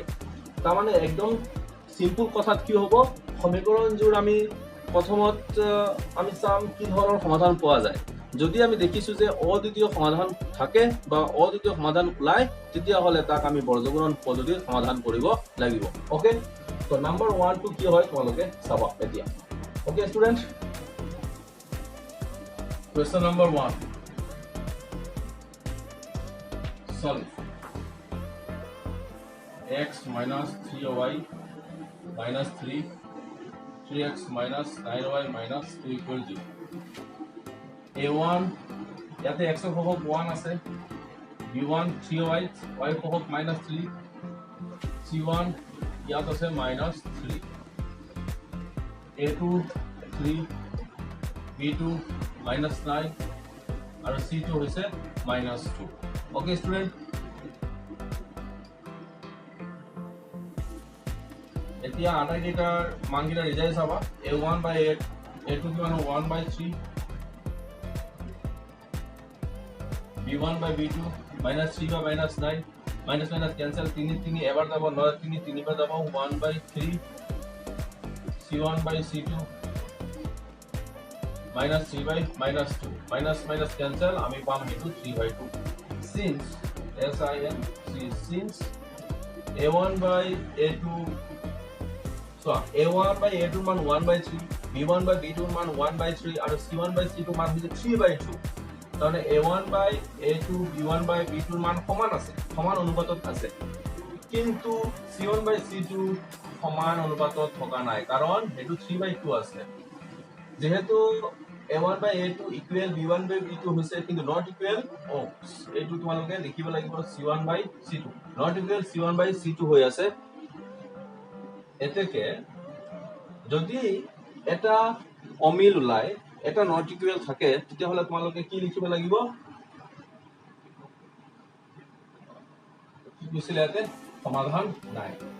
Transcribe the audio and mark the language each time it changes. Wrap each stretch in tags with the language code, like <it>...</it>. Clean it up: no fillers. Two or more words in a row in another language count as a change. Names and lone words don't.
<as>তাৰমানে একদম সিম্পল কথাত কি হ'ব, সমীকৰণযোৰ আমি প্ৰথমত আমি চাম কি ধৰণৰ সমাধান পোৱা যায়। যদি আমি দেখিছো যে অদ্বিতীয় সমাধান থাকে বা অদ্বিতীয় সমাধান ওলাই তেতিয়াহ'লে তাক আমি বৰ্গগুণন পদ্ধতিত সমাধান কৰিব লাগিব। ওকে, তো নাম্বাৰ 1 টো কি হয় তোমালোকে চাবা এতিয়া।</as> <en>okay student, question number 1, solve x minus 3y minus 3x minus 9y minus 2 equal 0.</en> <as>a1 ইয়াতে x এর সহগ 1 আছে, b1 3y y সহগ minus 3, c1 ইয়াত আছে minus 3, a2 3, b2 minus 9 আৰু c2 হৈছে minus 2.</as> <en>okay student,</en> <as>এতিয়া আটাইকেইটাৰ মানকেইটা ৰিজাল্ট চাবা।</as> <en>a1 by 8, a2 কিমান 1 by 3, b1 by b2 minus 3 by minus 9, minus minus cancel, 3 এবাৰ যাব, 9 3 বাৰ যাব, 1 by 3, c1 by c2 minus 3 by minus 2, minus minus cancel,</en> <as>আমি পাম হেতু 3 by 2. Since since a1 by a2 a1 by a2 মান 1 by 3, b1 by b2 মান 1 by 3 আৰু c1 by c2 মান হৈছে 3 by 2, তাৰমানে a1 by a2 b1 by b2 মান সমান আছে, সমান অনুপাতত আছে, কিন্তু c1 by c2 সমান অনুপাতত থকা নাই কাৰণ হেতু 3 by 2 আছে। যেহেতু a1 by a2 ইকুৱেল b1 by b2 হৈছে কিন্তু</as> <en>not equal</en> <as>এইটো তোমালোকে লিখিব লাগিব c1 by c2,</as> <en>not equal</en> <as>c1 by c2 হৈ আছে। এতেকে যদি এটা অমিল ওলাই, এটা</as> <en>not equal</en> <as>থাকে, তেতিয়াহ'লে তোমালোকে কি লিখিব লাগিব, কি কৈছিলে ইয়াতে সমাধান নাই।</as>